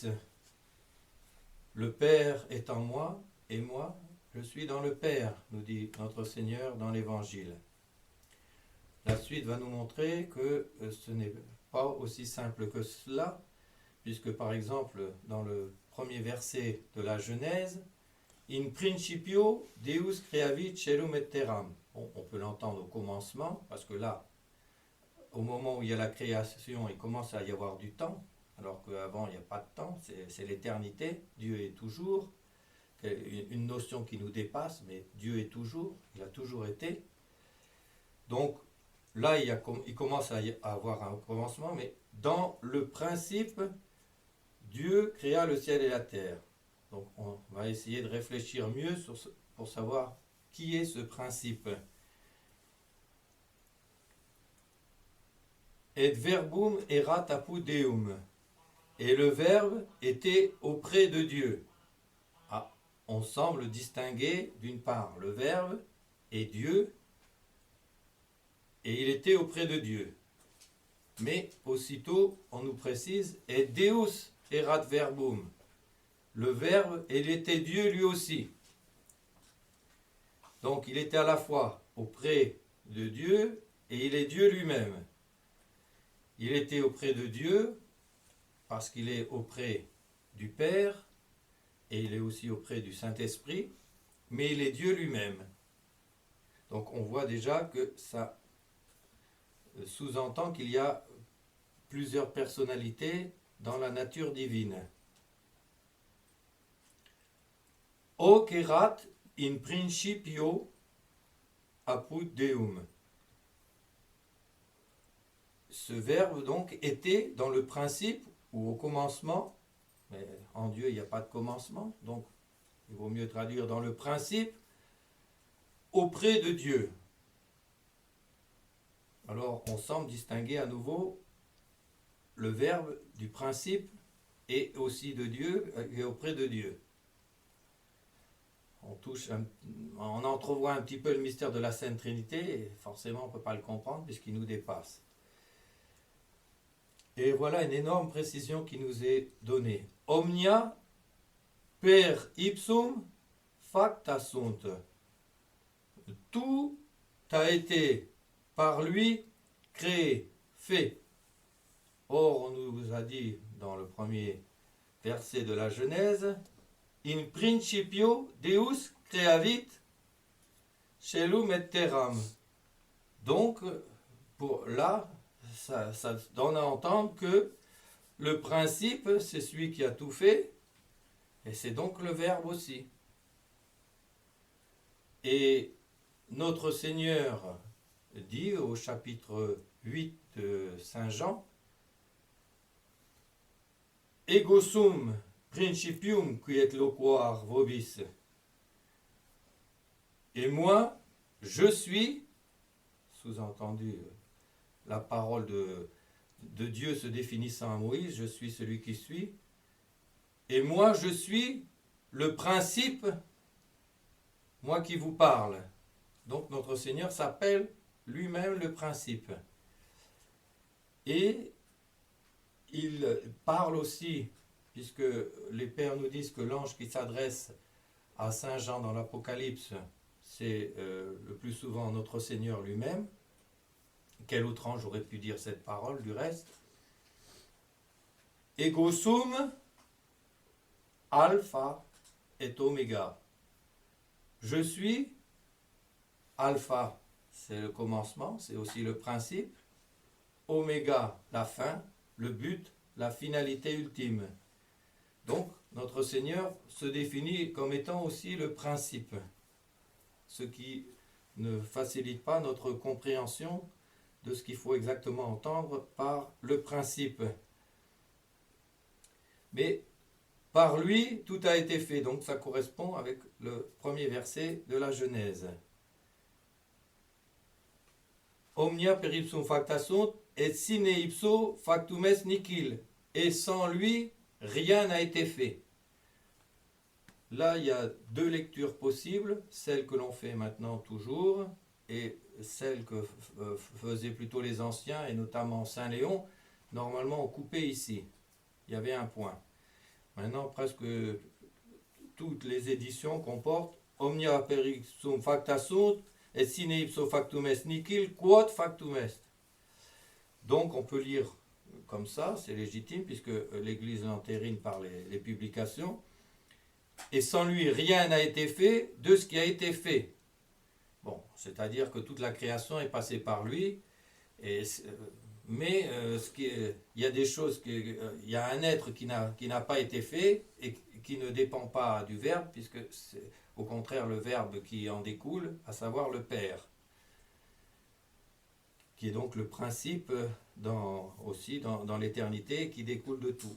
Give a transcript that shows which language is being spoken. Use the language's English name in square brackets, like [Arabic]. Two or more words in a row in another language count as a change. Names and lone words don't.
[French] Le Père est en moi, et moi, je suis dans le Père, nous dit notre Seigneur dans l'Évangile. La suite va nous montrer que ce n'est pas aussi simple que cela, puisque par exemple, dans le premier verset de la Genèse, [Latin] In principio Deus creavit caelum et terram. [French] Bon, on peut l'entendre au commencement, parce que là, au moment où il y a la création, il commence à y avoir du temps, alors qu'avant il n'y a pas de temps, c'est l'éternité. Dieu est toujours, une notion qui nous dépasse, mais Dieu est toujours, il a toujours été. Donc là, il commence à avoir un commencement, mais dans le principe, Dieu créa le ciel et la terre. Donc on va essayer de réfléchir mieux pour savoir qui est ce principe. [Latin] Et verbum erat apud Deum. [French] Et le Verbe était auprès de Dieu. Ah, on semble distinguer d'une part le Verbe et Dieu, et il était auprès de Dieu. Mais aussitôt, on nous précise, [Latin] et Deus erat verbum. [French] Le Verbe, il était Dieu lui aussi. Donc il était à la fois auprès de Dieu et il est Dieu lui-même. Il était auprès de Dieu parce qu'il est auprès du Père et il est aussi auprès du Saint-Esprit, mais il est Dieu lui-même. Donc on voit déjà que ça sous-entend qu'il y a plusieurs personnalités dans la nature divine. [Latin] Hoc erat in principio apud Deum. [French] Ce verbe donc était dans le principe ou au commencement, mais en Dieu il n'y a pas de commencement, donc il vaut mieux traduire dans le principe, auprès de Dieu. Alors on semble distinguer à nouveau le verbe du principe et aussi de Dieu et auprès de Dieu. on entrevoit un petit peu le mystère de la Sainte Trinité, et forcément on ne peut pas le comprendre puisqu'il nous dépasse. Et voilà une énorme précision qui nous est donnée. [Latin] Omnia per ipsum facta sunt. [French] Tout a été par lui créé, fait. Or, on nous a dit dans le premier verset de la Genèse, [Latin] in principio Deus creavit celum et terram. [French] Donc, ça donne à entendre que le principe, c'est celui qui a tout fait, et c'est donc le Verbe aussi. Et notre Seigneur dit au chapitre 8 de Saint Jean, [Latin] Ego sum principium qui et loquar vobis. [French] Et moi, je suis, sous-entendu, la parole de Dieu se définissant à Moïse, je suis celui qui suis, et moi je suis le principe, moi qui vous parle. Donc notre Seigneur s'appelle lui-même le principe. Et il parle aussi, puisque les pères nous disent que l'ange qui s'adresse à Saint Jean dans l'Apocalypse, c'est le plus souvent notre Seigneur lui-même. Quel autre ange aurait pu dire cette parole du reste? [Latin] Ego sum alpha et oméga. [French] Je suis alpha, c'est le commencement, c'est aussi le principe. Oméga, la fin, le but, la finalité ultime. Donc, notre Seigneur se définit comme étant aussi le principe, ce qui ne facilite pas notre compréhension de ce qu'il faut exactement entendre par le principe. Mais par lui, tout a été fait. Donc ça correspond avec le premier verset de la Genèse. [Latin] Omnia per ipsum facta sunt, et sine ipso factum est nihil. [French] Et sans lui, rien n'a été fait. Là, il y a deux lectures possibles, celle que l'on fait maintenant toujours, et celle que faisaient plutôt les anciens, et notamment Saint Léon. Normalement, on coupait ici. Il y avait un point. Maintenant, presque toutes les éditions comportent [Latin] Omnia per ipsum facta sunt, et sine ipso factum est nihil, quod factum est. [French] Donc, on peut lire comme ça, c'est légitime, puisque l'Église l'entérine par les publications. Et sans lui, rien n'a été fait de ce qui a été fait. Bon, c'est-à-dire que toute la création est passée par lui, mais il y a des choses, il y a un être qui n'a pas été fait et qui ne dépend pas du Verbe, puisque c'est au contraire le Verbe qui en découle, à savoir le Père, qui est donc le principe aussi dans l'éternité, qui découle de tout.